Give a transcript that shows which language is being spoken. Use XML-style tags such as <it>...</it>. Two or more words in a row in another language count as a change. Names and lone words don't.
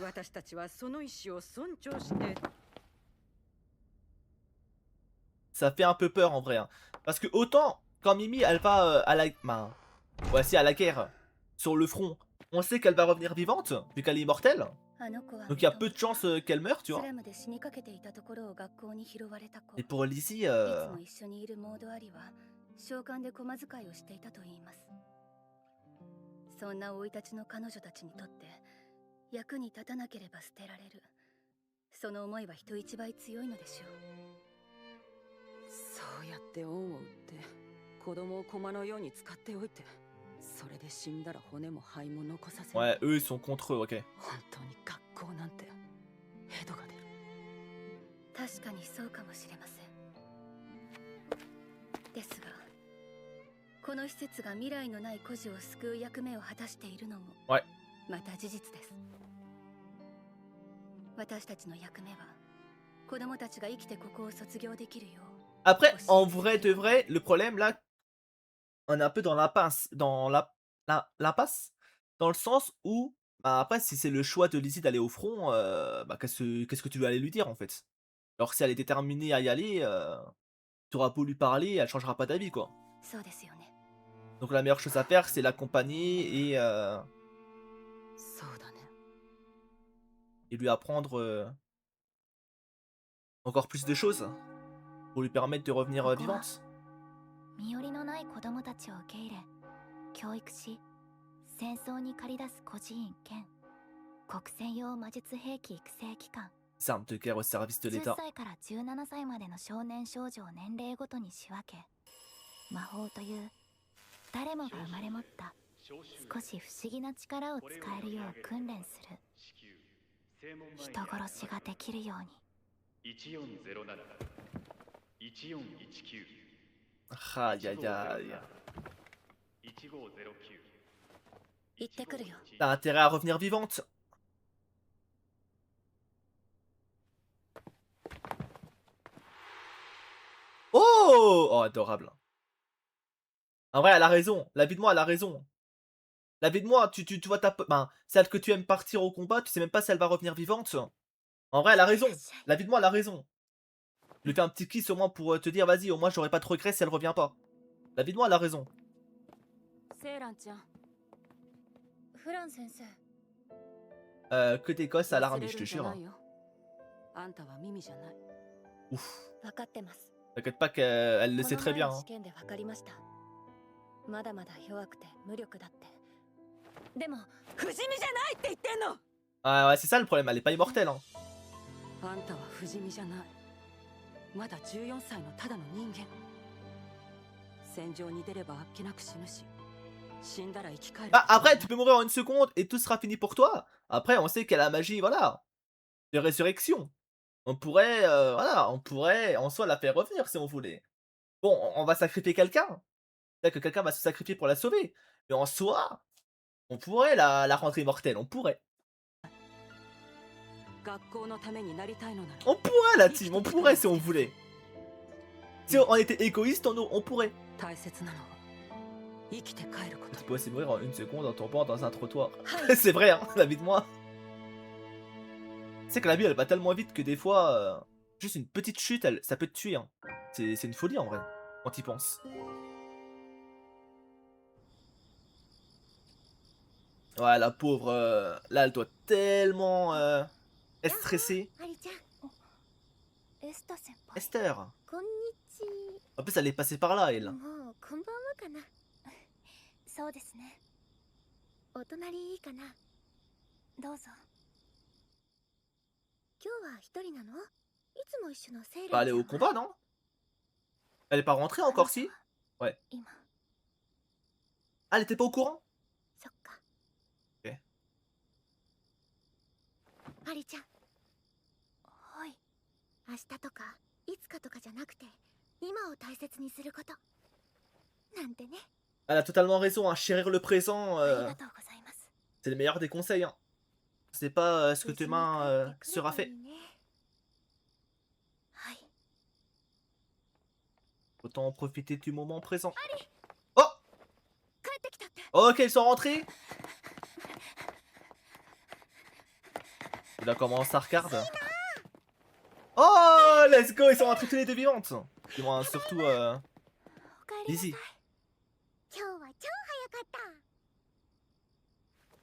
<fr>Ça fait un peu peur en vrai. Hein. Parce que autant quand Mimi elle va à la... voici à la guerre. Sur le front. On sait qu'elle va revenir vivante, vu qu'elle est immortelle. Donc il y a peu de chances qu'elle meure, tu vois.</fr> <ja>スラムで死にかけていたところを学校に拾われた子。</ja> <fr>Et pour Lizzie,</fr> <ja>いつも一緒にいるモードアリは召喚で駒使いをしていたと言います。そんな生い立ちの彼女たちにとって役に立たなければ捨てられる。その思いは人一倍強いのでしょう。そうやって恩を売って子供を駒のように使っておいて、それで死んだら骨も灰も残させない。</ja> <fr>ouais, eux ils sont contre eux, ok.</fr> <ja>本当に学校なんてヘドが出る。確かにそうかもしれません。ですが、この施設が未来のない孤児を救う役目を果たしているのも、はい、また事実です。私たちの役目は子供たちが生きてここを卒業できるよう。</ja> <fr>Après, en vrai de vrai, le problème là, on est un peu dans l'impasse, l'impasse, dans le sens où, bah, après, si c'est le choix de Lizzie d'aller au front, bah, qu'est-ce que tu veux aller lui dire en fait? Alors si elle est déterminée à y aller, tu auras beau lui parler, elle changera pas d'avis quoi.</fr> <ja>そうですよね。</ja> <fr>Donc la meilleure chose à faire, c'est l'accompagner</fr> <ja>そうだね。</ja> <fr>et lui apprendre encore plus de choses pour lui permettre de revenir vivante.</fr> <ja>身寄りのない子供たちを受け入れ教育し、戦争に駆り出す孤児院兼国戦用魔術兵器育成機関。</ja> <fr>Armes de guerre au service de 10 l'État.</fr> <ja>歳から17歳までの少年少女を年齢ごとに仕分け、魔法という誰もが生まれ持った少し不思議な力を使えるよう訓練する。人殺しができるように。 1407 1419</ja> <fr>Aïe aïe aïe. 1509</fr> <ja>行ってくるよ。</ja> <fr>T'as intérêt à revenir vivante. Oh, oh, adorable. En vrai, elle a raison. La vie de moi, elle a raison. La vie de moi, tu vois ben, celle que tu aimes partir au combat, tu sais même pas si elle va revenir vivante. En vrai, elle a raison. La vie de moi, elle a raison. Je lui fais un petit kiss au moins pour te dire, vas-y, au moins j'aurai pas de regrets si elle revient pas. La vie de moi, elle a raison.</fr> <ja>セイランちゃん、フラン先生。</ja> <fr>Que des gosses à</fr> <ja>忘</ja> <fr>l'armée,</fr> <ja>れ</ja> <fr>je</fr> <ja>る</ja> <fr>te</fr> <ja>んじゃ</ja> <fr>jure.</fr> <ja>ないよ。あんたは耳じゃない。</ja> <fr>Ouf.</fr> <ja>分かってます。</ja> <fr>T'inquiète pas qu'elle le</fr> <ja>こ</ja> <fr>sait</fr> <ja>の</ja> <fr>très</fr> <ja>前</ja> <fr>bien.</fr> <ja>の</ja> <fr>Hein.</fr> <ja>試験で分かりました。まだまだ弱くて無力だって。でも不死身じゃないって言ってんの。</ja> <fr>Ah ouais, c'est ça le problème, elle est pas immortelle. Hein.</fr> <ja>あんたは不死身じゃない。まだ14歳のただの人間。戦場に出ればあっけなく死ぬし、死んだら生き返る。</ja> <fr>Bah, après, tu peux mourir en une seconde et tout sera fini pour toi. Après, on sait qu'elle a la magie, voilà, de résurrection. On pourrait, voilà, on pourrait en soi la faire revenir si on voulait. Bon, on va sacrifier quelqu'un. Peut-être que quelqu'un va se sacrifier pour la sauver. Mais en soi, on pourrait la rendre immortelle, on pourrait.</fr> <ja>学校のためになりたいのなら。</ja> <fr>On pourrait la team, on pourrait si on voulait. Si on était égoïste, on pourrait.</fr> <ja>大切なのは生きて帰ること。</ja> <fr>Tu peux aussi mourir en une seconde en tombant dans un trottoir. C'est vrai, hein, la vie de moi. C'est que la vie elle va tellement vite que des fois, juste une petite chute, ça peut te tuer. Hein. C'est une folie en vrai, quand t'y penses. Ouais, la pauvre, là elle doit tellement être stressée.</fr> <ja>アリちゃん。エスタ先輩。</ja> <fr>Esther,</fr> <ja>こんにち</ja> <fr>en plus elle est passée par là, elle.</fr> <ja>は。もうこんばんはかな。そうですね。お隣いいかな。どうぞ。今日は一人なの？いつも一緒のセイラ</ja> <fr>Bah,</fr> <ja>ン</ja> <fr>elle</fr> <ja>ち</ja> <fr>est</fr> <ja>ゃん</ja> <fr>au</fr> <ja>は。</ja> <fr>combat, non? Elle est pas rentrée encore, si?</fr> <ja>今。</ja> <fr>Ah, elle était pas au courant?</fr> <ja>そっか。えアリちゃん、はい。明日とかいつかとかじゃなくて、今を大切にすること。なんてね。</ja> <fr>Elle a totalement raison, hein. Chérir le présent,</fr> <ja>ありがとうございます。</ja> <fr>c'est le meilleur des conseils. Hein. C'est pas ce que</fr> <ja>無事に</ja> <fr>demain</fr> <ja>帰ってくれ</ja> <fr>sera</fr> <ja>ばい</ja> <fr>fait.</fr> <ja>いね。はい。</ja> <fr>Autant en profiter du moment présent.</fr> <ja>帰ってきたって。</ja> <fr>Ok, ils sont rentrés. Là, comment ça regarde?</fr> <en>Oh, let's go,</en> <fr>ils sont rentrés tous les deux vivantes. Du moins, surtout</fr> <ja>おかえりなさい。</ja> <fr>Lizzie.</fr> <ja>今日は超早かった。</ja>